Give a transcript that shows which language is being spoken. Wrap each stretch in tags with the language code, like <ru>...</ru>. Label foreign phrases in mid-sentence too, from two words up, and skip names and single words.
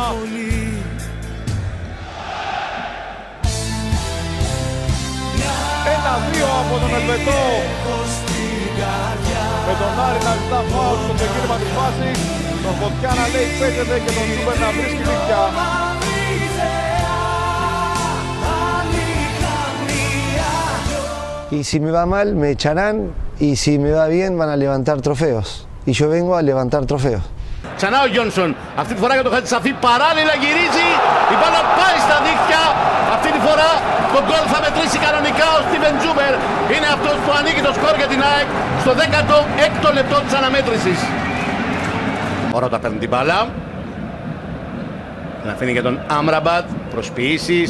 <el>1-2 από τον Ελβετό. Με τον Άρη να ζητά φάουλ στο ξεκίνημα της φάσης. Τον Φωτιά να λέει παίζεται και τον Τσούμπερ να βρίσκει δίκτυα.</el> <es>Y si me va mal, me echarán, y si me va bien, van a levantar trofeos. Y yo vengo a levantar trofeos.</es> <el>Ξανά ο Γιόνσον, αυτή τη φορά για το Χαλτσαφή, παράλληλα γυρίζει, η μπάλα πάει στα δίχτυα. Αυτή τη φορά το γκολ θα μετρήσει κανονικά ο Στίβεν Τζούμπερ. Είναι αυτός που ανοίγει το σκορ για την ΑΕΚ στο 16ο λεπτό της αναμέτρησης. Ο Ρότα παίρνει την μπάλα, την αφήνει για τον Άμραμπατ, προσποιήσεις.</el>